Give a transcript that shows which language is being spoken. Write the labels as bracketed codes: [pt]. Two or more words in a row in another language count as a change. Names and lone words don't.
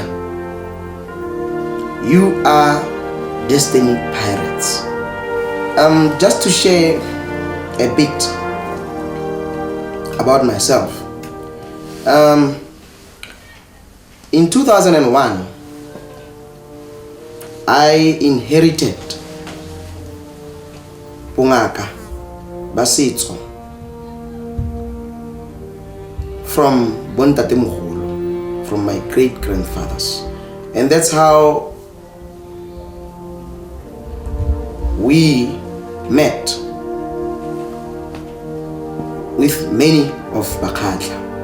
[en] You are destiny pirates. Just to share a bit about myself. In 2001, I inherited [tn] bongaka ba setso [en] from bontatemoholo, from my great grandfathers, and that's how we met with many of Bakgatla.